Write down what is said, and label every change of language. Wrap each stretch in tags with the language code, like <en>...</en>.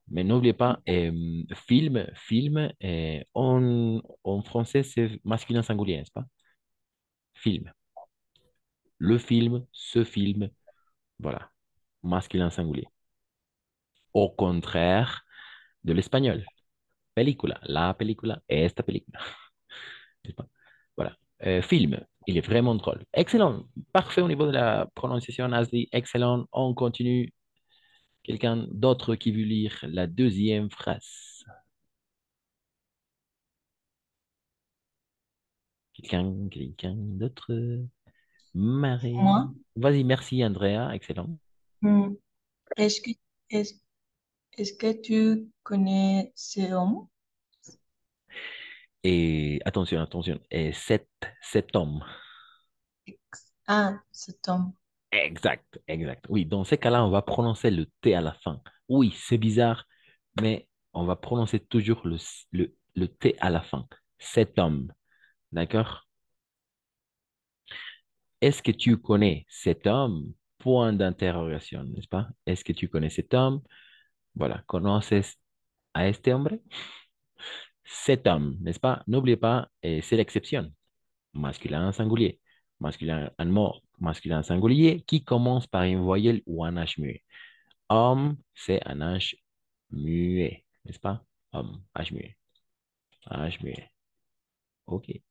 <fr>Mais n'oubliez pas, film, en français, c'est masculin singulier, n'est-ce pas? Film. Le film, ce film, voilà. Masculin singulier. Au contraire de l'espagnol.</fr> <es>Película, la película, esta película.</es> <fr>N'est-ce pas? Voilà. Film, il est vraiment drôle. Excellent. Parfait au niveau de la prononciation, Asli. Excellent. On continue. Quelqu'un d'autre qui veut lire la deuxième phrase? Quelqu'un d'autre? Marie. Moi, Vas-y, merci Andrea. Excellent. hmm, est-ce que, est, est-ce que tu connais ce homme? Et attention. Et cet homme. Ah, cet homme. Exact. Oui, dans ces cas-là, on va prononcer le T à la fin. Oui, c'est bizarre, mais on va prononcer toujours le T à la fin. Cet homme. D'accord? Est-ce que tu connais cet homme? Point d'interrogation, n'est-ce pas? Est-ce que tu connais cet homme?</fr> <es>Voilà, ¿conoces a este hombre?</es> <fr>Cet homme, n'est-ce pas? N'oubliez pas, c'est l'exception. Masculin singulier. Un mot masculin singulier qui commence par une voyelle ou un H muet. Homme, c'est un H muet, n'est-ce pas? Homme, H muet. H muet. OK.</fr>